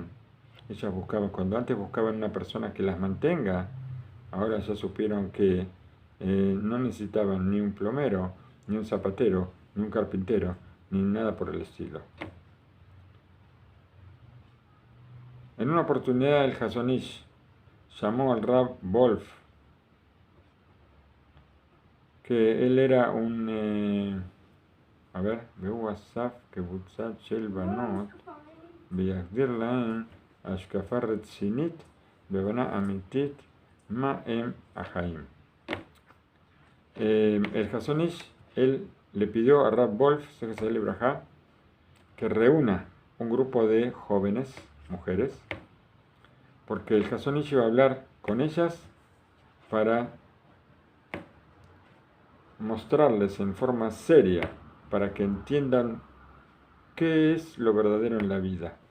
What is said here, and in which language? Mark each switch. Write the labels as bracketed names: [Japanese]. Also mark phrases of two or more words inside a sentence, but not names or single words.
[Spanish] Ellas buscaban, cuando antes buscaban una persona que las mantenga, ahora ya supieron que no necesitaban ni un plomero, ni un zapatero, ni un carpintero, ni nada por el estilo. En una oportunidad el Hasonish llamó al Rab Wolf, que él era un, [Hebrew] והוא אסף קבוצת של בנות ויחדיר להן השקפה רצינית והבנה אמיתית מה הם החיים. [Spanish] El Hasonish, él le pidió a Rab Wolf, que reúna un grupo de jóvenes, mujeres, porque el Hasonish iba a hablar con ellas para mostrarles en forma seria, para que entiendan qué es lo verdadero en la vida.